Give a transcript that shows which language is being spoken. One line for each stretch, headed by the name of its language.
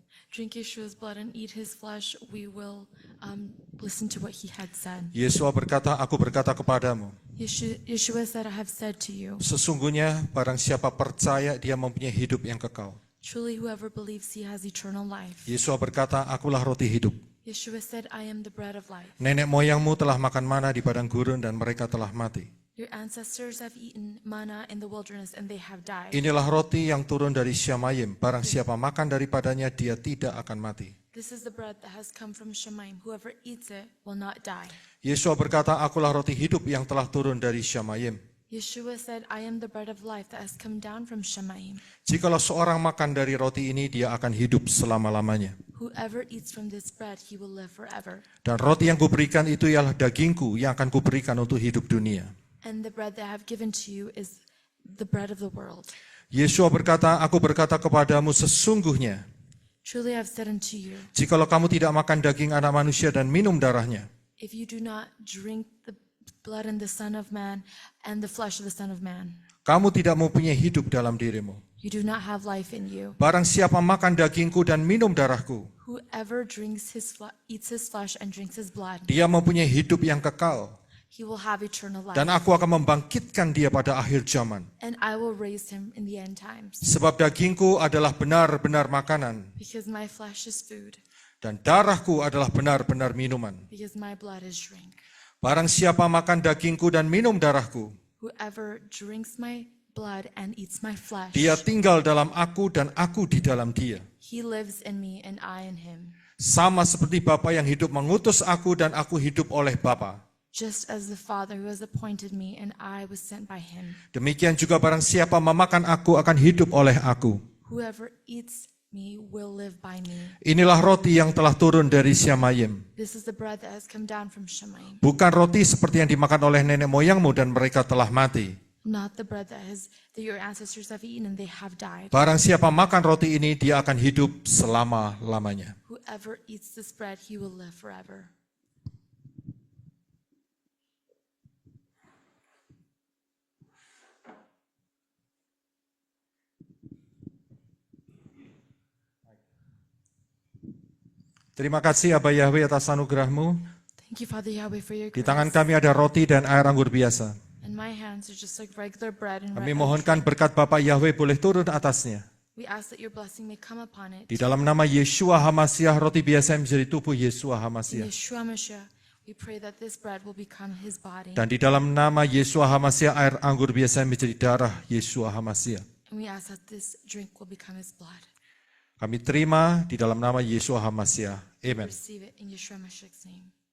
English: Drink Yeshua's blood and eat his flesh, we will listen to what he had said.
Indonesian: Yeshua berkata, aku berkata kepadamu.
English: Yeshua said, I have said to you.
Indonesian: Sesungguhnya barang siapa percaya dia mempunyai hidup yang kekal.
English: Truly whoever believes he has eternal life.
Indonesian: Yeshua berkata, akulah roti hidup.
English: Yeshua said, I am the bread of life.
Indonesian: Nenek moyangmu telah makan mana di padang gurun dan mereka telah mati.
English: Your ancestors have eaten manna in the wilderness and they have died.
Indonesian: Inilah roti yang turun dari Syamayim. Barang siapa makan daripadanya, dia tidak akan mati.
English: This is the bread that has come from Shemaim. Whoever eats it will not die.
Indonesian: Yeshua berkata, akulah roti hidup yang telah turun dari Syamayim.
English: Yeshua said, I am the bread of life that has come down from Shemaim.
Indonesian: Jikalau seorang makan dari roti ini, dia akan hidup selama-lamanya.
English: Whoever eats from this bread, he will live forever.
Indonesian: Dan roti yang kuberikan itu ialah dagingku yang akan kuberikan untuk hidup dunia.
English: And the bread that I have given to you is the bread of the world.
Indonesian: Yeshua berkata, aku berkata kepadamu sesungguhnya,
English: Truly I have said unto you,
Indonesian: jikalau kamu tidak makan daging anak manusia dan minum darahnya,
English: if you do not drink the blood and the Son of Man and the flesh of the Son of Man,
Indonesian: kamu tidak mempunyai hidup dalam dirimu.
English: you do not have life in you.
Indonesian: Barang siapa makan dagingku dan minum darahku,
English: Whoever eats his flesh and drinks his blood,
Indonesian: dia mempunyai hidup yang kekal.
English: he will have eternal life.
Indonesian: Dan aku akan membangkitkan dia pada akhir zaman.
English: And I will raise him in the end times.
Indonesian: Sebab dagingku adalah benar-benar makanan,
English: Because my flesh is food,
Indonesian: dan darahku adalah benar-benar minuman.
English: because my blood is drink.
Indonesian: Barang siapa makan dagingku dan minum darahku,
English: Whoever drinks my blood and eats my flesh,
Indonesian: dia tinggal dalam aku dan aku di dalam dia.
English: he lives in me and I in him.
Indonesian: Sama seperti Bapa yang hidup mengutus aku dan aku hidup oleh Bapa.
English: Just as the Father who has appointed me and I was sent by him.
Indonesian: Demikian juga barang siapa memakan aku akan hidup oleh aku.
English: Whoever eats me will live by me.
Indonesian: Inilah roti yang telah turun dari Syamayim.
English: This is the bread that has come down from Shemaim.
Indonesian: Bukan roti seperti yang dimakan oleh nenek moyangmu dan mereka telah mati.
English: Not the bread that your ancestors have eaten and they have died.
Indonesian: Barang siapa makan roti ini, dia akan hidup selama-lamanya.
English: Whoever eats this bread, he will live forever.
Indonesian: Terima kasih Abah Yahweh atas anugerah-Mu.
English: Thank you, Father Yahweh, for your
Indonesian: Di
English: grace.
Indonesian: tangan kami ada roti dan air anggur biasa.
English: And my hands are just like regular bread and
Indonesian: Kami
English: red
Indonesian: mohonkan berkat Bapak Yahweh boleh turun atasnya.
English: We ask that your blessing may come upon it.
Indonesian: Di dalam nama Yeshua HaMashiach, roti biasa yang menjadi tubuh Yeshua
English: In
Indonesian: HaMashiach.
English: Yeshua Mashiach, we pray that this bread will become his body.
Indonesian: Dan di dalam nama Yeshua HaMashiach, air anggur biasa yang menjadi darah Yeshua HaMashiach.
English: And we ask that this drink will become his blood.
Indonesian: Kami terima di dalam nama Yeshua HaMashiach. Amen.
English: Receive it in Yeshua Mashiach's name.